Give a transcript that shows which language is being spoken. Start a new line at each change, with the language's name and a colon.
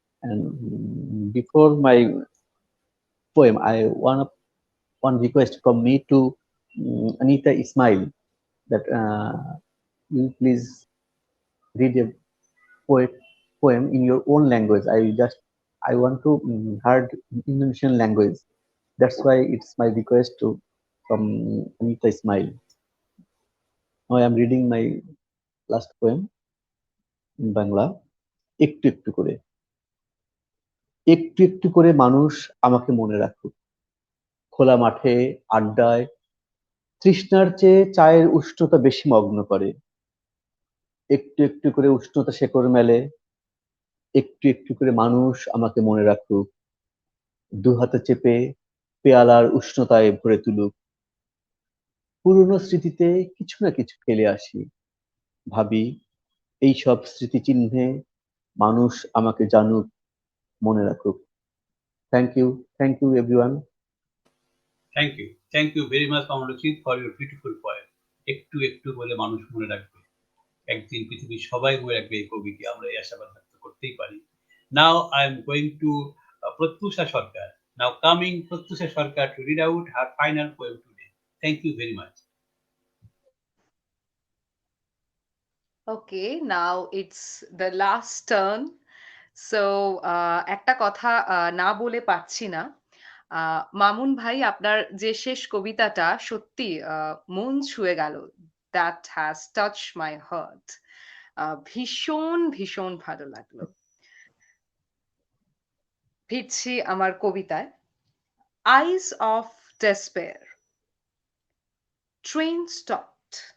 English: And before my poem, I want one request from me to Anita Ismail that you please read a poet poem in your own language. I want to heard Indonesian language. That's why it's my request to from Anita Ismail. Now I am reading my last poem in Bangla.
Bangla: একটু একটু করে একটু একটু করে মানুষ আমাকে মনে রাখুক খোলা মাঠে আড্ডায় তৃষ্ণার চেয়ে চায়ের উষ্ণতা বেশি মগ্ন করে একটু একটু করে উষ্ণতা শেকড় মেলে একটু একটু করে মানুষ আমাকে মনে রাখুক দু হাতে চেপে পেয়ালার উষ্ণতায় ভরে তুলুক পুরনো স্মৃতিতে কিছু না কিছু ফেলে আসি ভাবি এই সব স্মৃতিচিহ্নে মানুষ আমাকে জানুক মনে রাখুক
English: Thank you everyone Thank you very much, Kamal, for your beautiful poem.
Bangla: একটু একটু বলে মানুষ মনে রাখবে, একদিন পৃথিবীর সবাই মনে রাখবে এই কবিকে, আমরা এই আশাবাদ ব্যক্ত করতেই পারি।
English: Now I am going to Pratyusha Sarkar. Now coming Pratyusha Sarkar to read out her final poem today. Thank you very much. Okay, now it's the last turn. So
Bangla: একটা কথা না বলে পারছি না। মামুন ভাই, আপনার যে শেষ কবিতাটা সত্যি মন ছুঁয়ে গেল।
English: That has touched my heart.
Bangla: ভীষণ ভীষণ ভালো লাগলো। ফিরছি আমার কবিতায়।
English: Eyes of despair. Train stopped.